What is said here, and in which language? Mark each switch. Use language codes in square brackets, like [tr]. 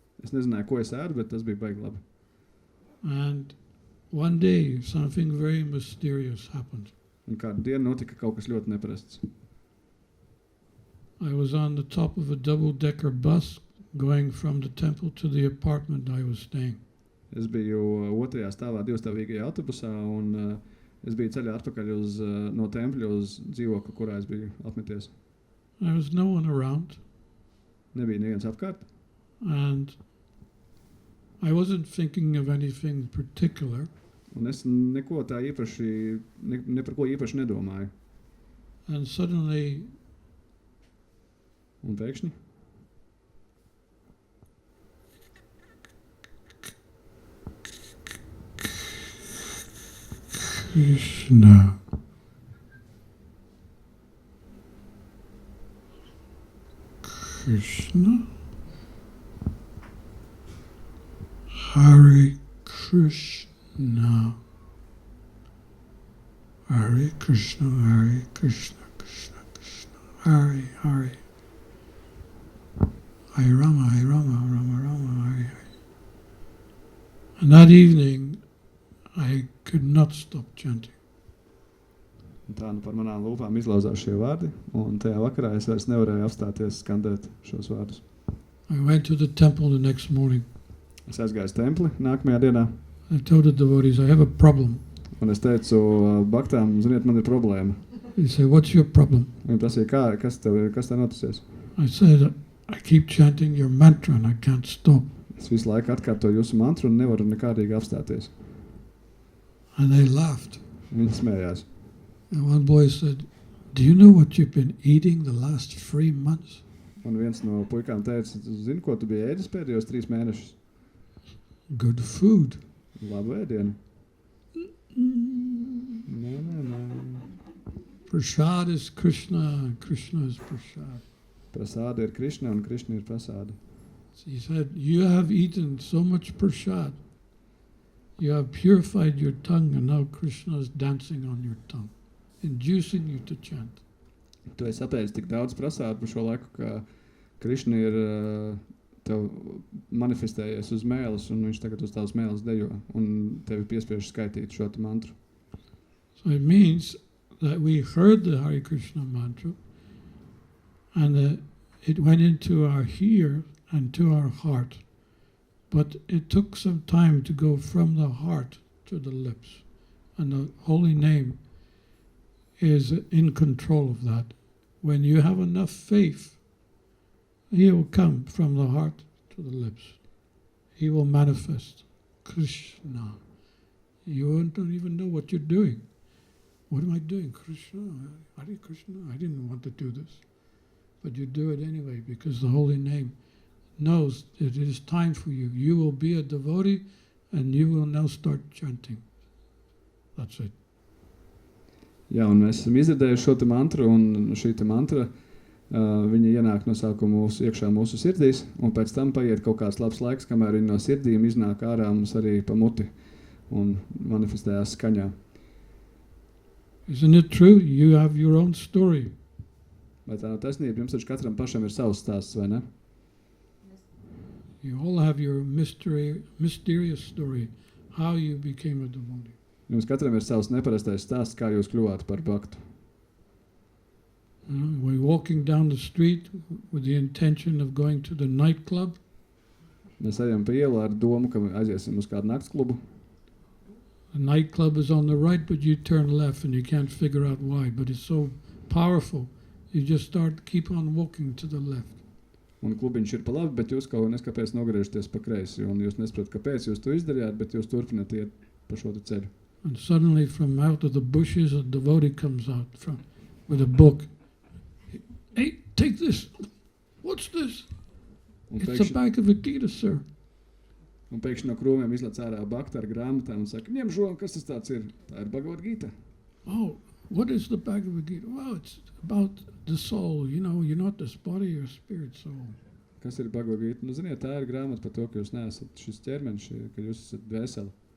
[lv] Es nezināju, ko es ēdu, bet tas bija baigi labi. [en] And one day, something very mysterious happened. [lv] Un kādu dienu notika kaut kas ļoti neparasts. [en] I was on the top of a double-decker bus going from the temple to the apartment I was staying. [lv] Es biju otrajā stāvā divstāvīgajā autobusā, un es biju ceļā atpakaļ no tempļa uz dzīvokli, kurā es biju apmeties. [en] There was no one around, [lv] Nebija neviens apkārt, [en] and I wasn't thinking of anything particular, [lv] un es neko tā īpaši, ne par ko īpaši nedomāju. [en] and suddenly [lv] Un pēkšņi [sa] Krishna. Krishna. Hare Krishna. Hare Krishna, Hare Krishna, Krishna Krishna, Hare Hare. Hare Rama, Hare Rama, Rama Rama, Hare Hare. [en] And that evening, I could not stop chanting. [lv] Un tā nu par manām lūpām izlauzās šie vārdi, un tajā vakarā es vairs nevarēju apstāties skandēt šos vārdus. [en] I went to the temple the next morning. [lv] Es aizgāju uz templi nākamajā dienā, [en] I told the devotees, I have a problem. [lv] un es teicu baktām, ziniet, man ir problēma. [en] They said, what's your problem? [lv] Viņi prasīja, kas tev notusies? [en] I said, I keep chanting your mantra and I can't stop. [lv] Es visu laiku atkārtoju jūsu mantru un nevaru nekādīgi apstāties. [en] And they laughed. [lv] Viņi smējās. [en] And one boy said, do you know what you've been eating the last 3 months? [lv] Un viens no puikām teica, zini, ko tu biji ēdis pēdējos 3 mēnešus? [en] Good food. [lv] Labu ēdienu. Nē. [en] Prasad is Krishna and Krishna is Prasad. [lv] Prasāda ir Krišna un Krišna ir prasāda. [en] So he said, you have eaten so much prasad. You have purified your tongue and now Krishna is dancing on your tongue, inducing you to chant. [lv] Tu esi apēdis tik daudz prasādu par šo laiku, ka Krišna ir tev manifestējies uz mēles, un viņš tagad uz tavas mēles dejo, un tevi piespiež skaitīt šo mantru. [en] So it means that we heard the Hare Krishna mantra, And it went into our ear and to our heart. But it took some time to go from the heart to the lips. And the holy name is in control of that. When you have enough faith, he will come from the heart to the lips. He will manifest. Krishna. You don't even know what you're doing. What am I doing? Krishna? Hare Krishna? I didn't want to do this. But you do it anyway because the holy name knows that it is time for you. You will be a devotee and you will now start chanting. That's it. [lv] Jā, un mēs esam izdzirdējuši šo te mantru, un šī te mantra, viņa ienāk no sākuma iekšā mūsu sirdīs, un pēc tam paiet kaut kāds labs laiks, kamēr viņa no sirdīm iznāk ārā mums arī pa muti un manifestējās skaņā. [en] Isn't it true? You have your own story. [lv] Vai tā nav taisnība? Jums taču katram pašam ir savs stāsts, vai ne? [en] You all have your mysterious story, how you became a devotee. [lv] Jums katram ir savs neparastais stāsts, kā jūs kļuvāt par baktu. [en] We're walking down the street with the intention of going to the nightclub. [lv] Mēs ejam pa ielu ar domu, ka aiziesim uz kādu naktsklubu. [en] The nightclub is on the right, but you turn left and you can't figure out why. But it's so powerful, you just keep on walking to the left. [lv] Un klubiņš ir pa labi, bet jūs kaut neskapēc nogriežaties pa kreisi. Un jūs nesaprotat, kāpēc jūs to izdarījāt, bet jūs turpināt iet pa šo te ceļu. [en] And suddenly from out of the bushes a devotee comes out with a book. Hey, take this. What's this? It's a Bhagavad Gita, sir. [lv] Un pēkšņi no krūmiem izlec ārā bakta ar grāmatām un saka, ņem šo, kas tas tāds ir? Tā ir Bhagavad Gita. [en] Oh, what is the Bhagavad Gita? Well, it's about the soul. You know, you're not this body, you're a spirit soul. [lv] Kas ir Bhagavad Gita? Nu, ziniet, tā ir grāmata par to, ka jūs neesat šis ķermenis, ka jūs esat dvēseli.